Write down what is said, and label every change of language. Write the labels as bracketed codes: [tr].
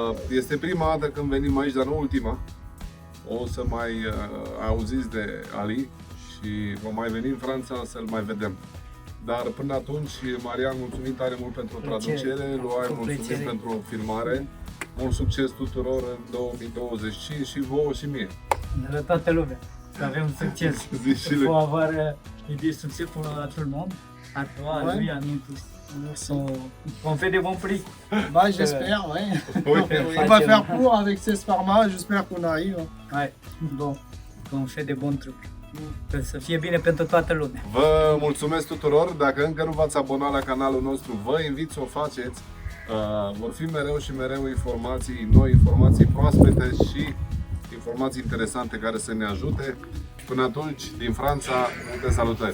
[ro] Este prima dată când venim aici, dar nu ultima. O să mai auziți de Ali și vom mai veni în Franța să-l mai vedem. Dar până atunci, Marian, mulțumim tare mult pentru traducere, Loai, mulțumim pentru filmare. Mult succes tuturor în 2025 și vouă și mie. De la toată lumea, să avem succes. Zi și lui. [fr] Faut avoir des succès pour tout le monde. À toi, à lui, à nous tous. On fait des bons prix. Bah, j'espère, ouais. Oui. On va faire pour avec ces formats, j'espère qu'on arrive. Ouais. Bon, on fait des bons trucs. [ro] Să fie bine pentru toată lumea. Vă mulțumesc tuturor, dacă încă nu v-ați abonat la canalul nostru, vă invit să o faceți. Vor fi mereu și mereu informații noi, informații proaspete și informații interesante care să ne ajute. Până atunci, din Franța, multe salutări!